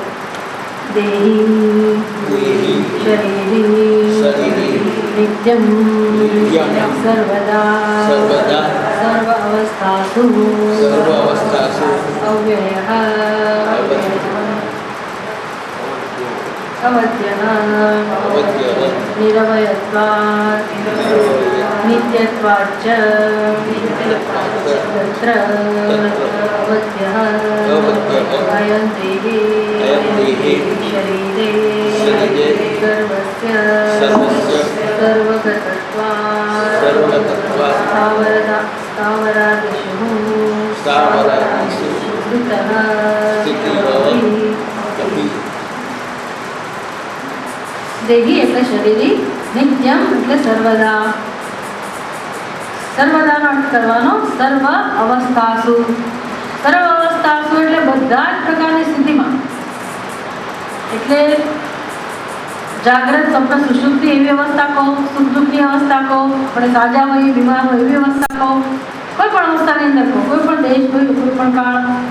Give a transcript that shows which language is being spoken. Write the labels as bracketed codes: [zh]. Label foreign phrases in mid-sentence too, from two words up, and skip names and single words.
[sa] દેહી શરીરી નિત્યમ સર્વદા સર્વ અવસ્થાસુ અવ્યયઃ अवध्यः अवध्यः निरवयत्वात् नित्यत्वाच्च तत्र अवध्यः अयं देहे शरीरे सर्वस्य सर्वगतत्वात् स्थावरादिषु स्थितः देही [gu] એટલે શરીરી નિત્યમ એટલે સર્વદા સર્વદાનો અર્થ કરવાનો સર્વ અવસ્થાસુ એટલે બધા જ પ્રકારની સ્થિતિમાં એટલે જાગ્રત સ્વપ્ન સુષુપ્તિ એવી અવસ્થા કહો સુખ દુઃખની અવસ્થા કહો આપણે સાજા હોઈએ બીમાર હોય એવી અવસ્થા કહો કોઈ પણ અવસ્થાની અંદર કહો કોઈ પણ દેશ હોય કોઈ પણ કાળ